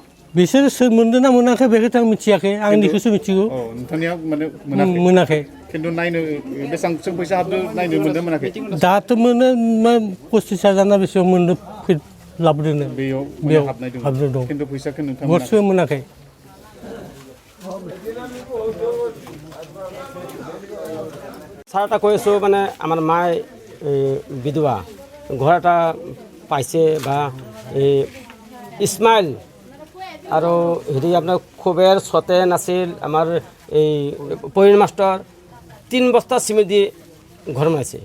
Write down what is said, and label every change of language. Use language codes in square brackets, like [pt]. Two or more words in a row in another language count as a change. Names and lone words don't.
[brx] बिसोरो सोर मोनदों ना मोनाखै बेखौथ' आं मिथियाखै आंनिखौसो मिथिगौ नोंथांनिया माने मोनाखै खिन्थु नायनो बेसेबांसो फैसा हाबदों नायनो मोनदों मोनाखै दाथ' मोनो 25,000 ना बेसेबां मोनदों लाबोदों बेयाव हाबनाय दं खिन्थु फैसाखौ नोंथांमोना गरसेबो मोनाखै [as] ছাৰ এটা কৈ আছোঁ মানে আমাৰ মায়ে বিধৱা ঘৰ এটা পাইছে বা এই ইছমাইল আৰু হেৰি আপোনাৰ খুবেৰ সতেন আছিল আমাৰ এই প্ৰবীণ মাষ্টৰ 3 বস্তা চিমেণ্ট দি ঘৰ বনাইছে